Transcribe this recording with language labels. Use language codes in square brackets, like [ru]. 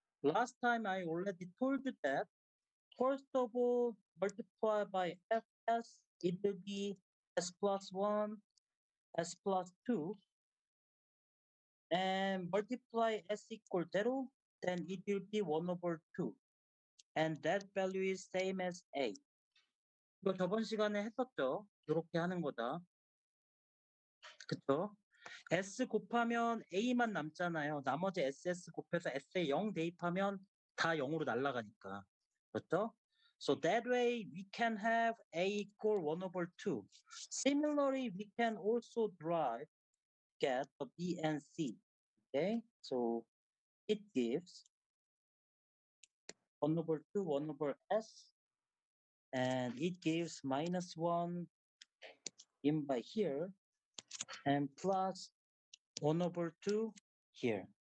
[en] Last time I already told you that first of all, multiply by fs, it will be s plus 1, s plus 2, and multiply s equal 0, then it will be 1 over 2. And that value is same as a. [ko] 이거 저번 시간에 했었죠? 이렇게 하는 거다. 그쵸? S 곱하면 A만 남잖아요. 나머지 SS 곱해서 S에 0 대입하면 다 0으로 날아가니까. 그렇죠? [en] So that way we can have A equal 1 over 2. Similarly, we can also get the B and C. Okay? So it gives 1 over 2, 1 over S, and it gives minus 1 in by here, and plus 1 over 2 here.